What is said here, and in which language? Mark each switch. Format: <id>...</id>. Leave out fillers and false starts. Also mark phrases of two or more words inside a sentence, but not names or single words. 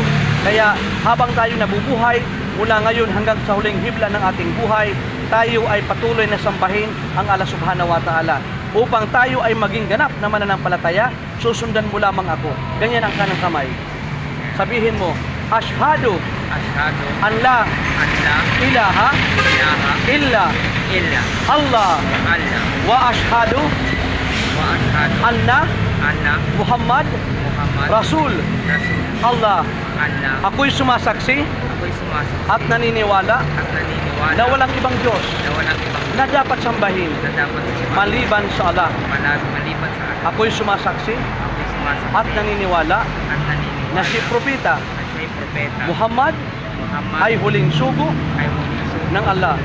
<tl>Kaya habang tayo nabubuhay, mula ngayon hanggang sa huling hibla ng ating buhay, tayo ay patuloy na sambahin ang Allah</tl> <ar>سبحانه وتعالى.</ar> <tl>Upang tayo ay maging ganap na mananampalataya, susundan mo lamang ako. Ganyan ang kanang kamay. Sabihin mo,</tl> <ar>أشهد أن لا إله إلا الله وأشهد أن محمدا رسول الله.</ar> <tl>Ako'y sumasaksi at naniniwala na walang ibang Diyos na dapat sambahin maliban sa Allah. Ako'y sumasaksi at naniniwala na si Propeta Muhammad ay huling sugo ng Allah.</tl>